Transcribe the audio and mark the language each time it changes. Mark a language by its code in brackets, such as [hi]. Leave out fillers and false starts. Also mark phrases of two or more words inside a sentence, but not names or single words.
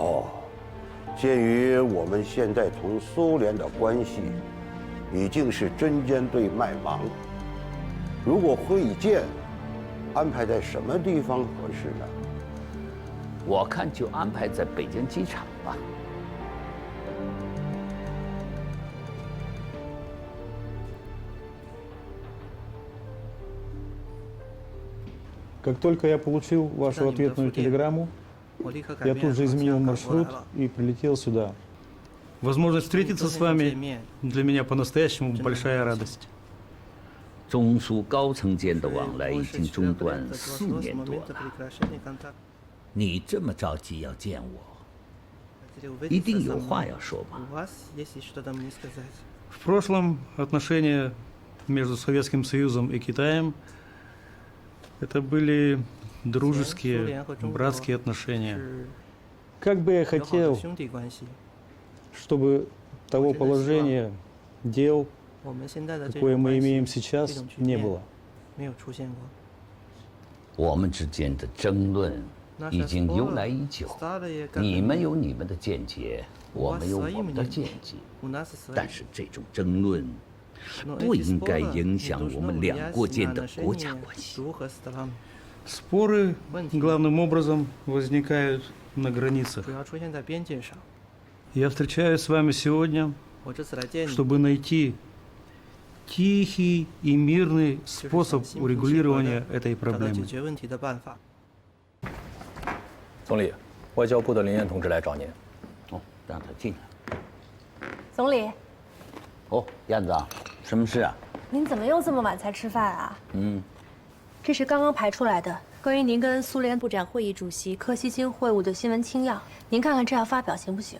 [zh] 哦，鉴于我们现在同苏联的关系已经是针尖对麦芒，如果会见安排在什么地方合适呢？我看就安排在北京机场吧。 [ru] Как только я получил вашу ответную телеграмму, я тут же изменил маршрут и прилетел сюда. Возможность встретиться с вами для меня по-настоящему большая радость. [zh] 中苏高层间的往来已经中断4年多了，你这么着急要见我，一定有话要说吗？ [ru] В прошлом отношения между Советским Союзом и Китаем это были дружеские, братские отношения. Как бы я хотел, чтобы того положения, дел, какое мы имеем сейчас, не было. [zh] 我们之间的争论已经由来已久，你们有你们的见解，我们有我们的见解，但是这种争论不应该影响我们两国间的国家关系。 [ru] Споры главным образом возникают на границах. Я встречаюсь с вами сегодня, чтобы найти тихий и мирный способ урегулирования этой проблемы. [zh] 总理，外交部的林燕同志来找您。哦，让他进来。总理，哦，燕子，什么事啊？您怎么又这么晚才吃饭啊？这是刚刚排出来的关于您跟苏联部长会议主席柯西金会晤的新闻清要，您看看这样发表行不行？